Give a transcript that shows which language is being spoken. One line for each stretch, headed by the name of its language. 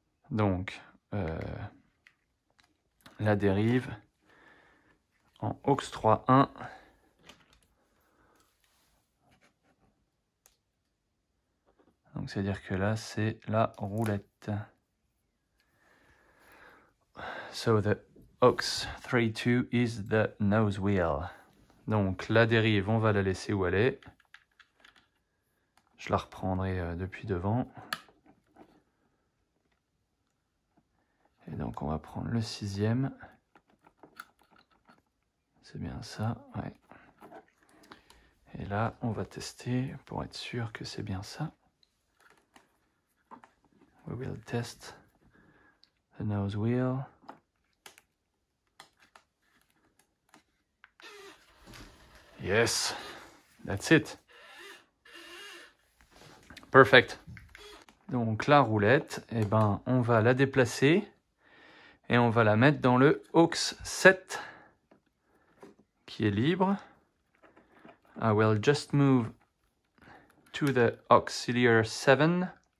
French: Donc, la dérive en aux 3, 1. Donc, c'est-à-dire que là, c'est la roulette.
English: So, the aux 3, 2 is the nose wheel.
French: Donc, la dérive, on va la laisser où elle est. Je la reprendrai depuis devant. Et donc, on va prendre le 6e. C'est bien ça, ouais. Et là, on va tester pour être sûr que c'est bien ça.
English: We will test the nose wheel. Yes, that's it. Perfect.
French: Donc la roulette, eh ben, on va la déplacer et on va la mettre dans le aux 7 qui est libre.
English: I will just move to the auxiliary 7.